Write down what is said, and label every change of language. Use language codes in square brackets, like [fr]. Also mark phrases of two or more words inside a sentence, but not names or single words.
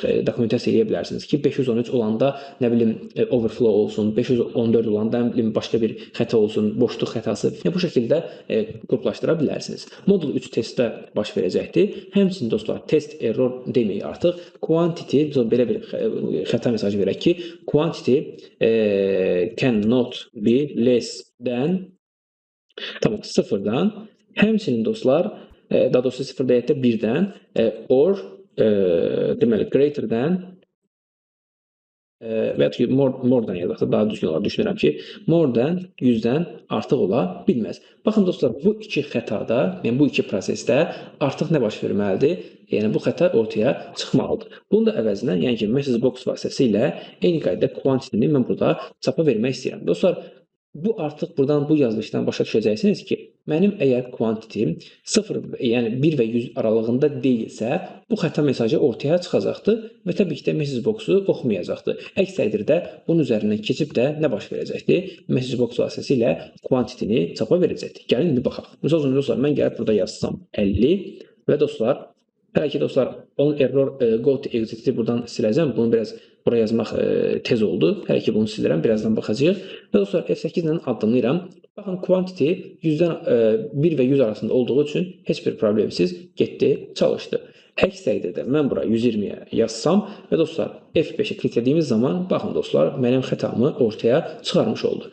[az] Dokumentasiya eləyə bilərsiniz ki, 513 olanda nə bilim overflow olsun, 514 olanda nə bilim başqa bir xəta olsun, boşluq xətası. Yəni bu şəkildə qruplaşdıra bilərsiniz. Modul 3 testdə baş verəcəkdir. Həmçinin dostlar, [en] test error [az] deməyək artıq. Quantity, belə bir xəta mesajı verək ki, [en] quantity cannot be less than [az] tamam, 0-dan, həmçinin dostlar, daha doğrusu 0 deyək də 1-dən or deməli [en] greater than [az] və ya ki, [en] more than [az] yazaqsa daha düzgün olaraq düşünürəm ki, [en] more than [az] 100-dən artıq ola bilməz. Baxın dostlar, bu iki xətada, yəni bu iki prosesdə artıq nə baş verməlidir? Yəni bu xəta ortaya çıxmalıdır. Bunun da əvəzinə, yəni ki, [en] message box [az] vasitəsilə eyni qaydada quantity-ni mən burada çapa vermək istəyirəm. Dostlar, bu artıq buradan bu yazılışdan başa düşəcəksiniz ki, mənim əgər quantity 0, yəni 1 və 100 aralığında deyilsə, bu xəta mesajı ortaya çıxacaqdır və təbii ki də [en] message box-u [az] oxumayacaqdır. Əks təqdirdə bunun üzərindən keçib də nə baş verəcəkdir? [en] Message box [az] vasitəsilə quantity-ni çapa verəcəkdir. Gəlin indi baxaq. Məsəl üçün dostlar, mən gəlib burada yazsam 50 və dostlar, hələ ki dostlar, onun [en] error go to exit-i [az] buradan siləcəm. Bunu biraz bura yazmaq tez oldu. Hələ ki bunu silirəm, birazdan baxacağıq. Və dostlar, F8 ilə addımlayıram. Baxın, quantity 100-dən 1 və 100 arasında olduğu üçün heç bir problemsiz getdi, çalışdı. Əks təqdirdə mən bura 120-yə yazsam və dostlar F5-ə kliklədiyimiz zaman baxın dostlar mənim xətamı ortaya çıxarmış oldu.